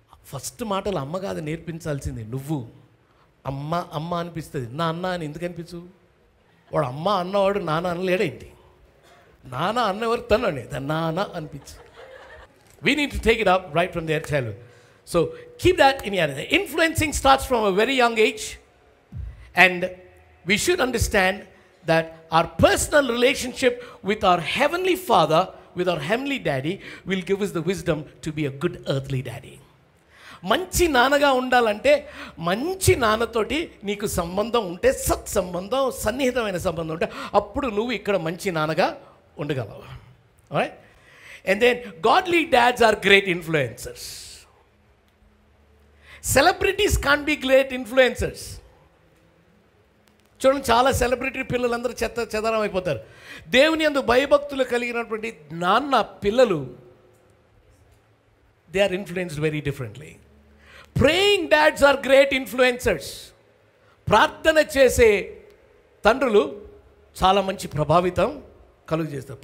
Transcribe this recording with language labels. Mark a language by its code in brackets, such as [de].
[te] First మాటలు అమ్మ కాదు నేర్పించాల్సింది, నువ్వు. అమ్మ అమ్మ అనిపిస్తుంది, నా అన్న అని ఎందుకు అనిపించు? వాడు అమ్మ అన్నవాడు నాన్న అనలేడేంటి? నాన్న అన్నవారు తనండి, దాన్ని నాన్న అనిపించు. [en] We need to take it up right from their childhood. So keep that in your mind. Influencing starts from a very young age, and we should understand that our personal relationship with our heavenly Father, with our heavenly Daddy, will give us the wisdom to be a good earthly daddy. [te] మంచి నాన్నగా ఉండాలంటే మంచి నాన్నతోటి నీకు సంబంధం ఉంటే, సత్సంబంధం, సన్నిహితమైన సంబంధం ఉంటే అప్పుడు నువ్వు ఇక్కడ మంచి నాన్నగా ఉండగలవు. [en] Right? And then godly dads are great influencers. Celebrities can't be great influencers. [te] చూడండి, చాలా సెలబ్రిటీ పిల్లలందరూ చెదరం అయిపోతారు. దేవుని యందు భయభక్తులు కలిగినటువంటి నాన్న పిల్లలు, [en] They are influenced very differently. Praying dads are great influencers. [te] ప్రార్థన చేసే తండ్రులు చాలా మంచి ప్రభావితం కలుగు చేస్తారు.